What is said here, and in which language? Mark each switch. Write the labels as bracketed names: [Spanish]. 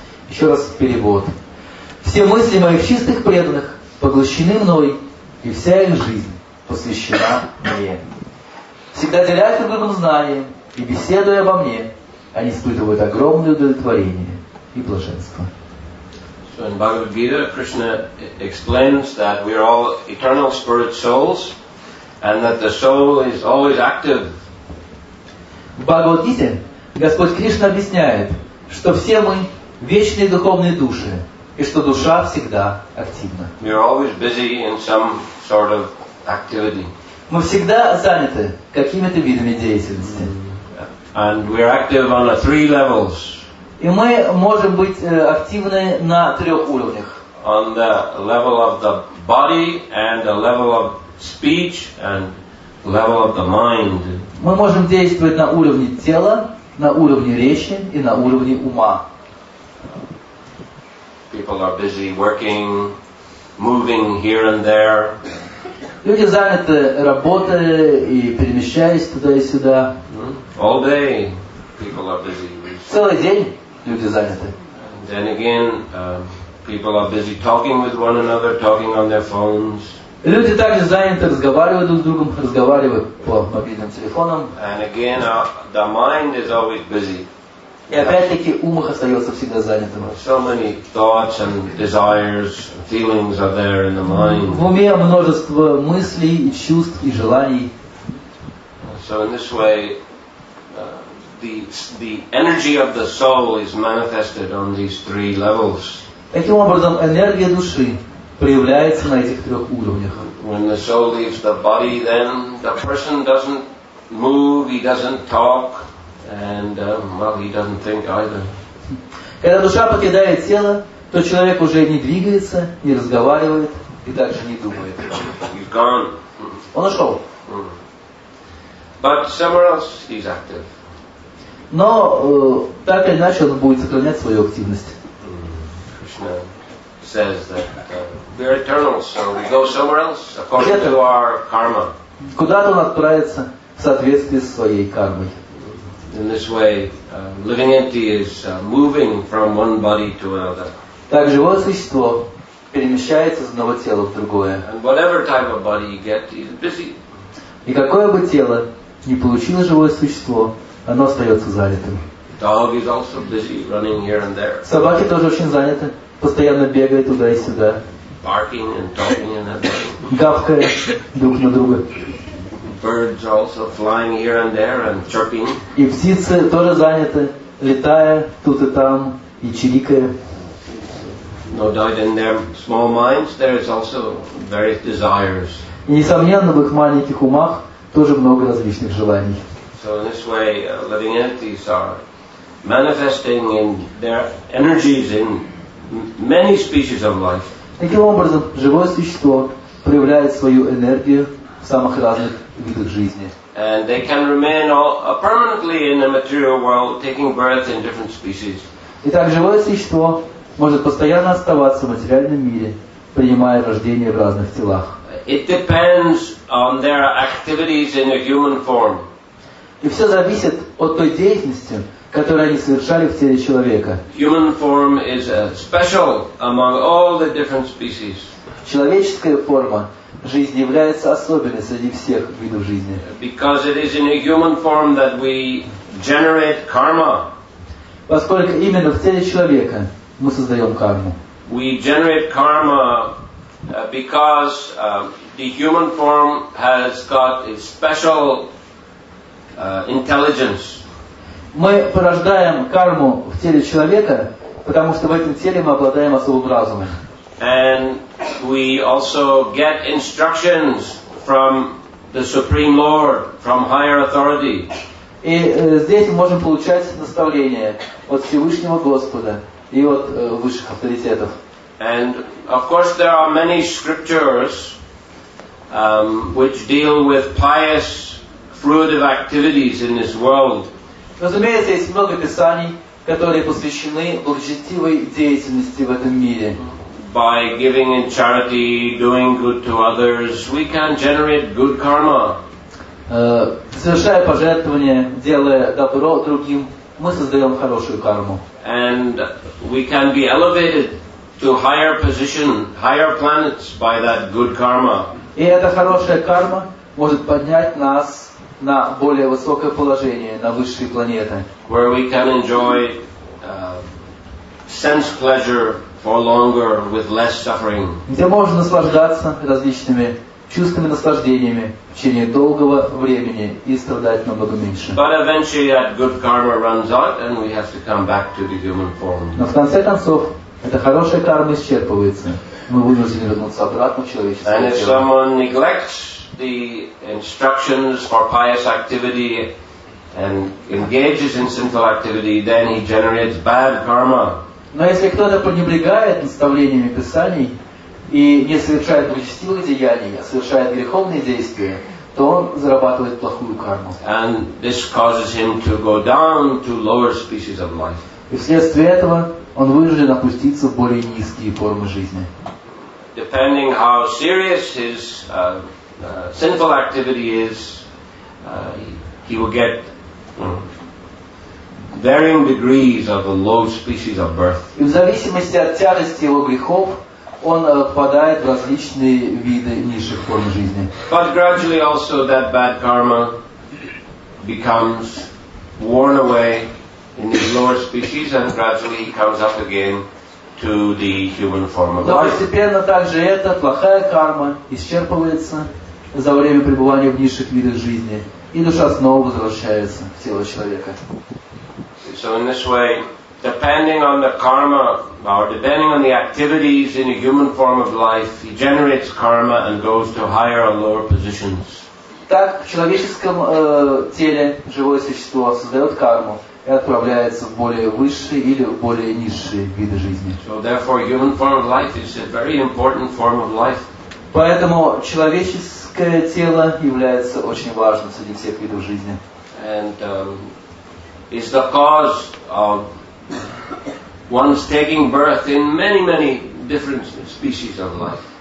[Russian] Еще раз перевод. Все мысли моих чистых преданных поглощены мной, и вся их жизнь посвящена мне. Всегда делясь друг другом знанием и беседуя обо мне, они испытывают огромное удовлетворение и блаженство. [English] So in Bhagavad Gita, Krishna explains that we are all eternal spirit souls, and that the soul is always active. [Russian] В Бхагавад-гите Господь Кришна объясняет, что все мы вечные духовные души, и что душа всегда активна. [English] We are always busy in some sort of activity. [Russian] Мы всегда заняты какими-то видами деятельности. [English] And we are active on 3 levels. [Russian] И мы можем быть активны на 3 уровнях. [English] On the level of the body, and the level of speech, and level of the mind. [Russian] Мы можем действовать на уровне тела, на уровне речи и на уровне ума. [English] People are busy working, moving here and there. [Russian] Люди заняты работой и перемещаясь туда и сюда. [English] All day, people are busy. [Russian] Целый день люди заняты. [English] Then again, people are busy talking with one another, talking on their phones. [Russian] Люди также заняты, разговаривают друг с другом, разговаривают по мобильным телефонам. [English] And again, the mind is always busy. [Russian] И опять-таки ум их остается всегда занятым. [English] So many thoughts and desires, feelings are there in the mind. [Russian] В уме множество мыслей, и чувств и желаний. [English] So in this way, the energy of the soul is manifested on these three levels. [Russian] Таким образом, энергия души проявляется на этих трех уровнях. [English] When the soul leaves the body, then the person doesn't move, he doesn't talk, and well, he doesn't think either. [Russian] Когда душа покидает тело, то человек уже не двигается, не разговаривает и также не думает. [English] He's gone. [Russian] Он ушел. [English] But somewhere else he's active. [Russian] Но так или иначе он будет сохранять свою активность. [English] Krishna says that we're eternal, so we go somewhere else according to our karma. [Russian] Куда-то он отправится в соответствии с своей кармой. [English] In this way, living entity is moving from one body to another. [Russian] Так живое существо перемещается из одного тела в другое. [English] And whatever type of body you get, he's busy. [Russian] И какое бы тело ни получило живое существо, оно остается занятым. [English] Dog is also busy running here and there. [Russian] Собаки тоже очень заняты, постоянно бегают туда и сюда, [English] Barking and talking and everything. [Russian] гавкая друг на друга. [English] Birds also flying here and there and chirping. [Russian] И птицы тоже заняты, летая тут и там и чирикая. [English] No doubt in their small minds there is also various desires. [Russian] И несомненно в их маленьких умах тоже много различных желаний. [English] So in this way, living entities are manifesting in their energies in many species of life. [Russian] Таким образом, живое существо проявляет свою энергию в самых разных видах жизни. [English] And they can remain permanently in the material world, taking birth in different species. [Russian] Итак, живое существо может постоянно оставаться в материальном мире, принимая рождение в разных телах. [English] It depends on their activities in a human form. [Russian] И все зависит от той деятельности, которую они совершали в теле человека. [English] Human form is special among all the different species. [Russian] Человеческая форма жизни является особенной среди всех видов жизни. [English] Because it is in a human form that we generate karma. [Russian] Поскольку именно в теле человека мы создаем карму. [English] We generate karma because the human form has got a special intelligence. [Russian] Мы порождаем карму в теле человека, потому что в этом теле мы обладаем особым разумом. [English] And we also get instructions from the Supreme Lord, from higher authority. [Russian] И здесь мы можем получать наставления от Всевышнего Господа и от высших авторитетов. [English] And of course there are many scriptures which deal with pious, fruitive activities in this world. [Russian] Разумеется, есть много писаний, которые посвящены благочестивой деятельности в этом мире. [English] By giving in charity, doing good to others, we can generate good karma. [Russian] Совершая пожертвования, делая добро другим, мы создаем хорошую карму. [English] And we can be elevated to higher position, higher planets by that good karma. [Russian] И эта хорошая карма может поднять нас на более высокое положение, на высшие планеты. [English] Where we can enjoy sense pleasure for longer with less suffering. [Russian] Где можно наслаждаться различными чувственными наслаждениями в течение долгого времени и страдать намного меньше. [English] But eventually that good karma runs out and we have to come back to the human form. [Russian] Но в конце концов, эта хорошая карма исчерпывается. Мы вынуждены вернуться обратно в человеческое [English] And if [Russian] тело. [English] someone neglects the instructions for pious activity and engages in sinful activity, then he generates bad karma. [Russian] Но если кто-то пренебрегает наставлениями Писаний и не совершает благочестивых деяний, а совершает греховные действия, то он зарабатывает плохую карму. [English] And this causes him to go down to lower species of life. [Russian] И вследствие этого он вынужден опуститься в более низкие формы жизни. [English] Depending how serious his sinful activity is he will get varying degrees of the low species of birth. [Russian] И в зависимости от тяжести его грехов он попадает в различные виды низших форм жизни. [English] But gradually also that bad karma becomes worn away in these lower species, and gradually he comes up again to the human form of [Russian] Но [English] life. [Russian] постепенно также эта плохая карма исчерпывается за время пребывания в низших видах жизни, и душа снова возвращается в тело человека. [English] So in this way, depending on the karma or depending on the activities in a human form of life, he generates karma and goes to higher or lower positions. [Russian] Так в человеческом теле живое существо создает карму и отправляется в более высшие или в более низшие виды жизни. [English] So therefore, human form of life is a very important form of life. [Russian] Поэтому человеческое тело является очень важным среди всех видов жизни. [English] And is the cause of one's taking birth in many, many different species of life.